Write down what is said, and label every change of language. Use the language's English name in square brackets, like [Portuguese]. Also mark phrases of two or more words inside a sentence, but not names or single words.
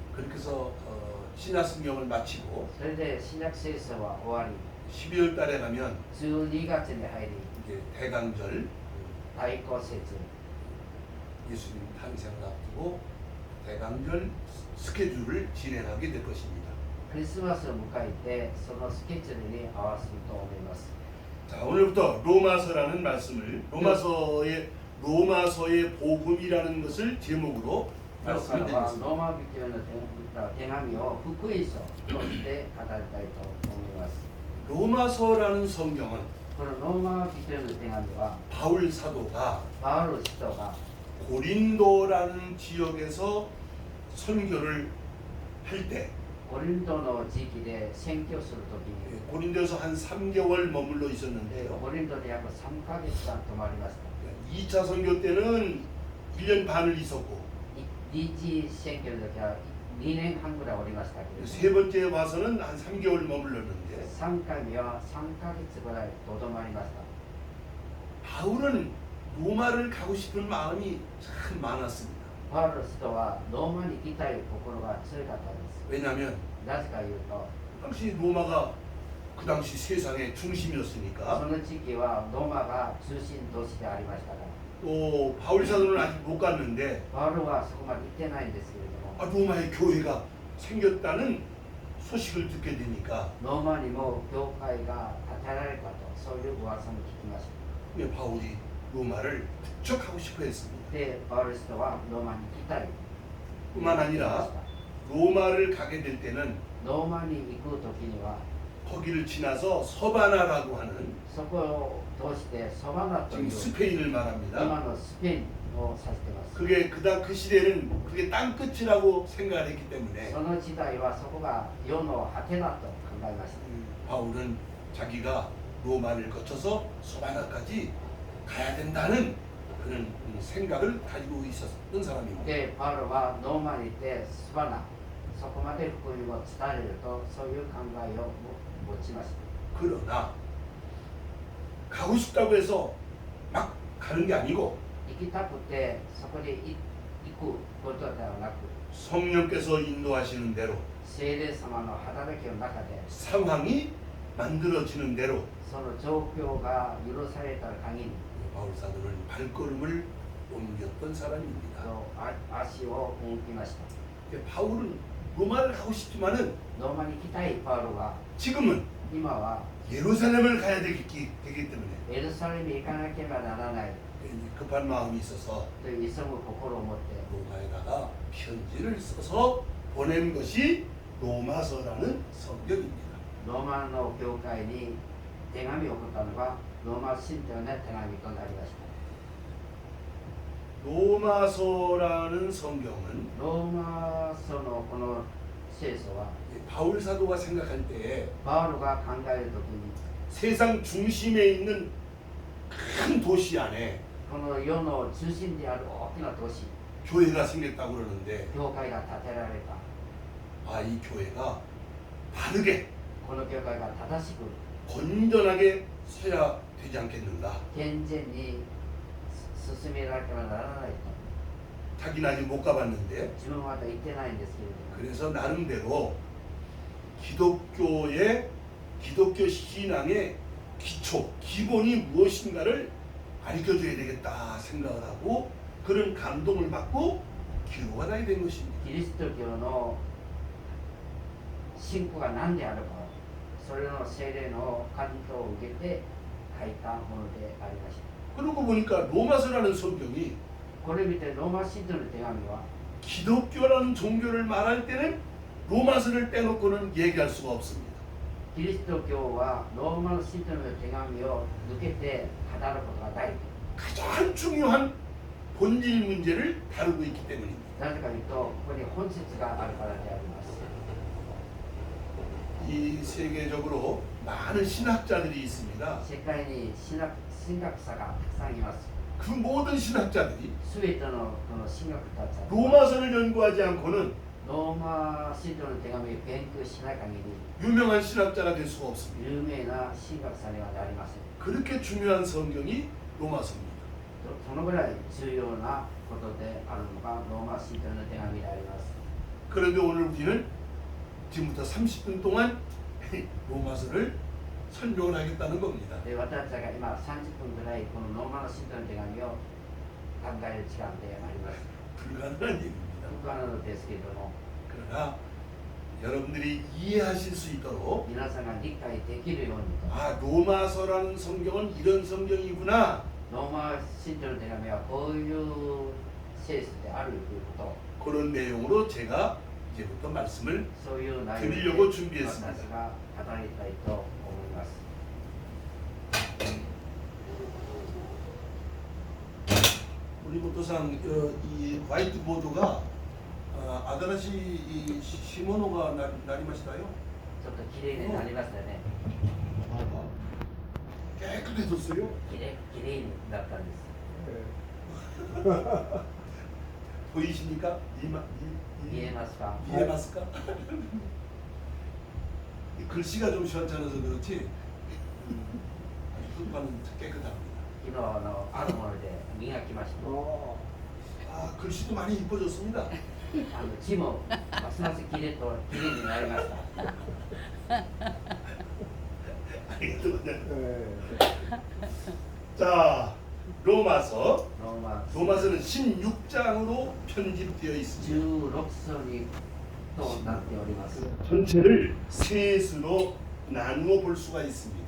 [Korean] 그렇게 해서 신약성경을 마치고 [Japanese] それで新約聖書は終わり、 [Korean] 12월 달에 가면 [Japanese] 12 月に入り、 [Korean] 이제 대강절 [Japanese] 大公節、 [Korean] 예수님 탄생을 앞두고 대강절 스케줄을 진행하게 될 것입니다. [Japanese] クリスマスを迎えて、そのスケジュールに合わせると思います。 [Korean] 자, 오늘부터 로마서라는 말씀을 로마서의 로마서의 복음이라는 것을 제목으로 [Japanese] 今日からは [Korean] 말씀드리겠습니다. [Japanese] ローマ人への手紙を福音書として語りたいと思います。 [Korean] 로마서라는 성경은 [Japanese] このローマ人への手紙は [Korean] 바울 사도가 [Japanese] パウロ使徒が [Korean] 고린도라는 지역에서 선교를 할 때 [Japanese] コリントの地域で宣教するときに [Korean] 고린도에서 한 3개월 머물러 있었는데요. [Japanese] コリントで約3ヶ月間泊まりました。 [Korean] 2차 선교 때는 1년 반을 있었고 [Japanese] 第一宣教の時は2年半ぐらいおりましたけれども [Korean] 세 번째 와서는 한 3개월 머물렀는데 [Japanese] 3 回目は3ヶ月ぐらいとどまりました。 [Korean] 바울은 로마를 가고 싶은 마음이 참 많았습니다. [Japanese] パウロ使徒はローマに行きたい心が強かったんです。 [Korean] 왜냐하면 [Japanese] なぜか言うと [Korean] 당시 로마가 그 당시 세상의 [Japanese] そ [Korean] 중심이었으니까 [Japanese] の地域はローマが中心都市でありましたから [Korean] 또 바울 사도는 아직 못 갔는데 [Japanese] パウロはそこまで行ってないんですけれども [Korean] 아, 로마에 교회가 생겼다는 소식을 듣게 되니까 [Japanese] ローマにも教会が建てられたとそういう噂も聞きました。 [Korean] 왜 바울이 로마를 부척하고 싶어 했습니다. [Japanese] でパウロ使徒はローマに行きたい [Korean] 뿐만 아니라 로마를 가게 될 때는 [Japanese] ローマに行く時には [Korean] 거기를 지나서 서바나라고 하는 [Japanese] そこを通してソバナとい [Korean] 지금 [Japanese] う [Korean] 스페인을 [Japanese] 今 [Korean] 말합니다. [Japanese] のスペインを指しています。 [Korean] 그게 그 시대는 그게 땅끝이라고 생각을 했기 때문에 [Japanese] その時代はそこが世の果てだと考えました。 [Korean] 바울은 자기가 로마를 거쳐서 서바나까지 가야 된다는 그런 생각을 가지고 있었던 사람입니다. [Japanese] で、パウロはローマに行ってスバナ、そこまで福音を伝えると、そういう考えを持ちました。 [Korean] 그러나 가고 싶다고 해서 막 가는 게 아니고 [Japanese] 行きたくてそこで行くことではなく、 [Korean] 성령께서 인도하시는 대로 [Japanese] 聖霊様の働きの中で、 [Korean] 상황이 만들어지는 대로 [Japanese] その状況が許された限り、 [Korean] 바울 사도는 발걸음을 옮겼던 사람입니다. [Japanese] 足を動きました。 [Korean] 바울은 로마를 가고 싶지만은 [Japanese] ローマに行きたいパウロは、 [Korean] 지금은 [Japanese] 今は [Korean] 예루살렘을 가야 되기 때문에 [Japanese] エルサレムに行かなければならない [Korean] 급한 마음이 있어서 [Japanese] という急ぐ心を持って、 [Korean] 로마에다가 편지를 써서 보낸 것이 로마서라는 성경입니다. [Japanese] ローマの教会に手紙を送ったのがローマ神道の手紙となりました。 [Korean] 로마서라는 성경은 [Japanese] ローマ書のこの聖書は [Korean] 바울 사도가 생각할 때 [Japanese] パウロが考えるときに [Korean] 세상 중심에 있는 큰 도시 안에 [Japanese] この世の中心である大きな都市 [Korean] 교회가 생겼다고 그러는데 [Japanese] 教会が建てられた。 [Korean] 아, 이 교회가 바르게 [Japanese] この教会が正しく [Korean] 건전하게 서야 되지 않겠는가. [Japanese] 健全に進められてはならないと [Korean] 자기는 아직 못 가봤는데 [Japanese] 自分はまだ言ってないんですけれども [Korean] 그래서 나름대로 기독교 신앙의 기초, 기본이 무엇인가를 가르쳐줘야 되겠다 생각을 하고 그런 감동을 받고 기도가 나게 된 것입니다. [Japanese] キリスト教の信仰が何であるか、それの聖霊の感動を受けて書いたものでありました。 [Korean] 그러고 보니까 로마서라는 성경이 [Japanese] これ見てローマ信徒の手紙は [Korean] 기독교라는 종교를 말할 때는 로마서를 빼놓고는 얘기할 수가 없습니다. [Japanese] キリスト教はローマの信徒の手紙を抜けて語ることがない。 [Korean] 가장 중요한 본질 문제를 다루고 있기 때문입니다. [Japanese] なぜかというと、ここに本質があるからであります。 [Korean] 이 세계적으로 많은 신학자들이 있습니다. [Japanese] 世界に神学者がたくさんいます。 [Korean] 그 모든 신학자들이 [Japanese] すべてのこの神学たちは [Korean] 로마서를 연구하지 않고는 [Japanese] ローマ信徒の手紙を研究しない限り [Korean] 유명한 신학자가 될 수가 없습니다. [Japanese] 有名な神学者にはなりません。 [Korean] 그렇게 중요한 성경이 로마서입니다. [Japanese] そのぐらい重要なことであるのがローマ信徒の手紙であります。 [Korean] 그런데 오늘 우리는 지금부터 30분 동안 로마서를 설명을 하겠다는 겁니다. [Japanese] で、私たちが今30分ぐらいこのローマの信徒の手紙を考える時間であります。 [Korean] 불가능한 얘기입니다. [Japanese] 不可能ですけれども、 [Korean] 그러나 여러분들이 이해하실 수 있도록 [Japanese] 皆さんが理解できるようにと、 [Korean] 아, 로마서라는 성경은 이런 성경이구나 [Japanese] ローマ信条の手紙はこういう聖書であるというこ [Korean] 그런 내용으로 제가 이제부터 말씀을 [Japanese] と、そういう内容で [Korean] 드리려고 [Japanese] 私 [Korean] 준비했습니다. [Japanese] が語りたいと思います。 [Korean] 우리 보도상 이 화이트보드가 [Japanese] 新しい いいものが なりましたよ. ちょっと綺麗になりましたね。 [Korean] 깨끗해졌어요. [Japanese] 綺麗になったんです。 [Korean] 보이십니까? [Japanese] 見えますか？ [Korean] 이해맞을까? 글씨가 좀 시원찮아서 그렇지 아주 흙반은 깨끗합니다. [Japanese] 昨日あるもので磨きました。 [Korean] 아 글씨도 많이 이뻐졌습니다. [Japanese] 字もますます綺麗になりました。 [Korean] 자 로마서 [Japanese] ローマ [Korean] 로마서는 16장으로 편집되어 있습니다. [Japanese] 16 章にとなっております。 [Korean] 전체를 셋으로 나누어 볼 수가 있습니다.